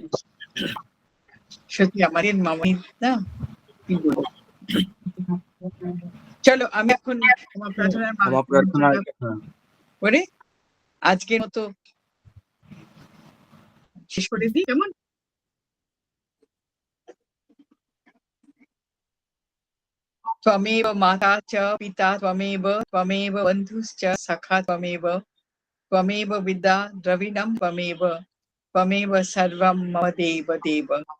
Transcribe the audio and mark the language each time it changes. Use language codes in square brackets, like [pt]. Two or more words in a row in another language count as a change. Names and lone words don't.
[bn] সত্যি আমাদের মামনি না, কি বলবো। চলো আমি এখন ক্ষমা প্রার্থনা করে আজকের মতো শেষ করে দিই, কেমন? [sa] त्वमेव माता च पिता त्वमेव, त्वमेव बन्धुश्च सखा त्वमेव, त्वमेव विद्या द्रविणं त्वमेव, त्वमेव सर्वं मम देव देव।